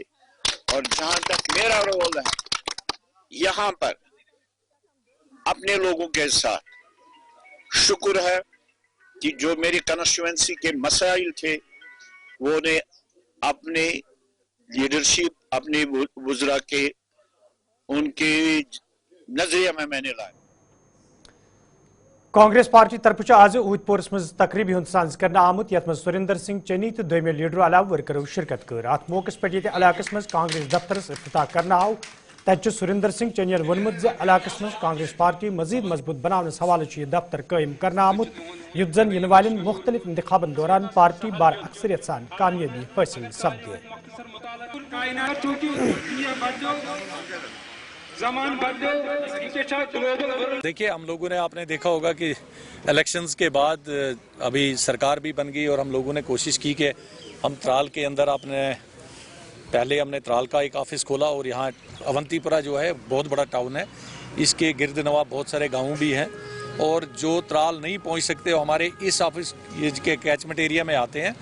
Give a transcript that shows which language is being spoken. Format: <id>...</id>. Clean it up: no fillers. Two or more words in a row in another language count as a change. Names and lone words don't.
<hi>और जहां तक मेरा रोल है यहाँ पर अपने लोगों के साथ, शुक्र है कि जो मेरी कंस्टिट्यूएंसी के मसाइल थे वो ने अपने लीडरशिप अपने वुज़रा के उनके नजरिए में मैंने लाया।</hi> <ks>कांग्रेस पार्टी तरफ आज ऊधपोरस मज तकरीबी हुंद सांस करना आमुत यथ मज सुरिंदर सिंह चनी तो दोमे लीडर अलाव वर्करों शिरकत कर। अत मौके पे ये इलाकस मज कांग्रेस दफ्तरस इफ्तिताह करना आव। तत सुरिंदर सिंह चनियन वोनमुत ज इलाकस मज कांग्रेस पार्टी मजीद मजबूत बनावनस हवाले यह दफ्तर कायम करना आमुत युत जन इन वालिन मुख्तलिफ इंतखाबन दौरान पार्टी बार अक्सरियत सान कामयाबी हासिल सपदे।</ks> <hi>देखिए, हम लोगों ने आपने देखा होगा कि इलेक्शंस के बाद अभी सरकार भी बन गई और हम लोगों ने कोशिश की कि हम त्राल के अंदर पहले हमने त्राल का एक ऑफिस खोला और यहाँ अवंतीपुरा जो है बहुत बड़ा टाउन है, इसके गिर्द नवा बहुत सारे गाँव भी हैं और जो त्राल नहीं पहुँच सकते वो हमारे इस ऑफिस के</hi> <en>catchment area</en> <hi>में आते हैं।</hi>